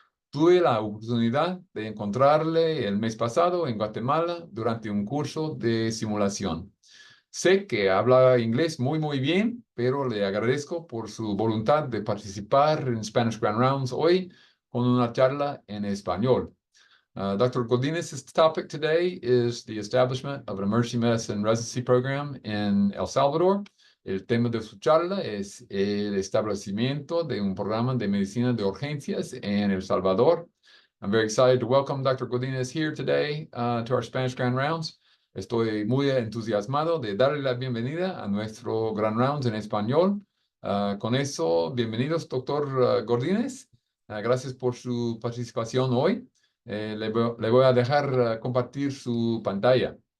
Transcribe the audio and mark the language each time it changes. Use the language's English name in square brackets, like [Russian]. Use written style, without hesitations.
[Spanish] Tuve la oportunidad de encontrarle el mes pasado en Guatemala durante un curso de simulación. Sé que habla inglés muy bien, pero le agradezco por su voluntad de participar en Spanish Grand Rounds hoy con una charla en español. [English] Dr. Godínez's topic today is the establishment of an emergency medicine residency program in El Salvador. [Spanish] El tema de su charla es el establecimiento de un programa de medicina de urgencias en El Salvador. [English] I'm very excited to welcome Dr. Godínez here today to our Spanish Grand Rounds. [Spanish] Estoy muy entusiasmado de darle la bienvenida a nuestro Grand Rounds en español. Con eso, bienvenidos, Dr. Godínez. Gracias por su participación hoy. Le voy a dejar compartir su pantalla.